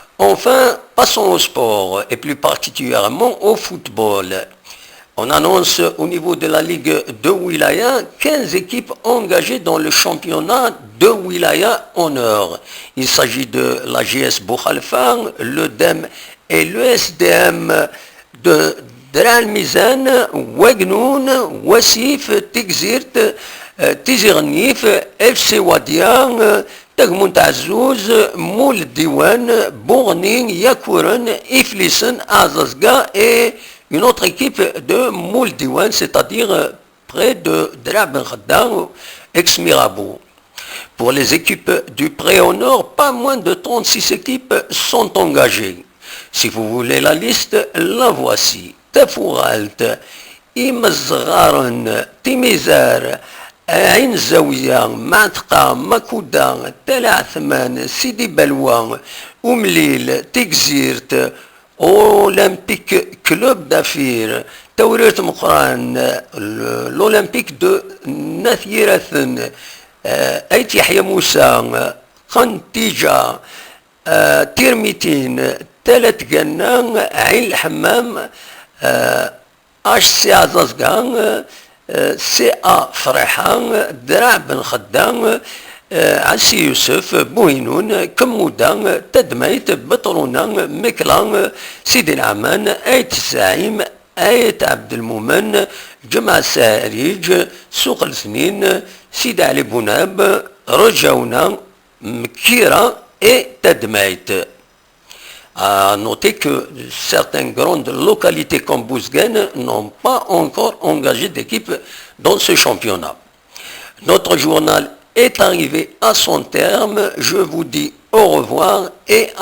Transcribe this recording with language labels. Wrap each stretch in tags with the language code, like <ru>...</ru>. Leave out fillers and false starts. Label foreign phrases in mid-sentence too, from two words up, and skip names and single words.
<fr>enfin, passons au sport, et plus particulièrement au football. On annonce au niveau de la Ligue de Wilaya 15 équipes engagées dans le championnat de Wilaya Honneur. Il s'agit de la GS Bouhalfan, le DEM et le SDM de Dral Mizan, Wegnoun, Wassif, Tigzirt, Tizirnif, FC Wadian, Tagmount Azouz, Moul Diwan, Bourning, Yakouren, Iflissen, Azazga et une autre équipe de Moul Diwan, c'est-à-dire près de Drab Ben Khaddam, ex-Mirabeau. Pour les équipes du Pré-Honor, pas moins de 36 équipes sont engagées. Si vous voulez la liste, la voici. Tafouralt, Imazgaren, Timizar, Ain Zawiya, Matqa, Makouda, Tel Athman, Sidi Belwa, Oumlil, Tigzirt, Olympique Club d'Afir, Tawret Mokran, l'Olympique de Nathirathen, Ait Yahya Moussa, Khantija, Tirmitin, Talat Gannan, Ain Hammam, HC Azazgan, CA Frehan, Dra Ben Khaddam, عسي يوسف بوينون كمودان تدميت بطرونان مكلان سيدي العمان آية الزعيم آية عبد المؤمن جمع ساريج سوق الاثنين سيدي علي بوناب رجاونا مكيرة et تدميت. À noter que certaines grandes localités comme Bouzguen n'ont pas encore engagé d'équipe dans ce championnat. Notre journal est arrivé à son terme. Je vous dis au revoir et à</fr>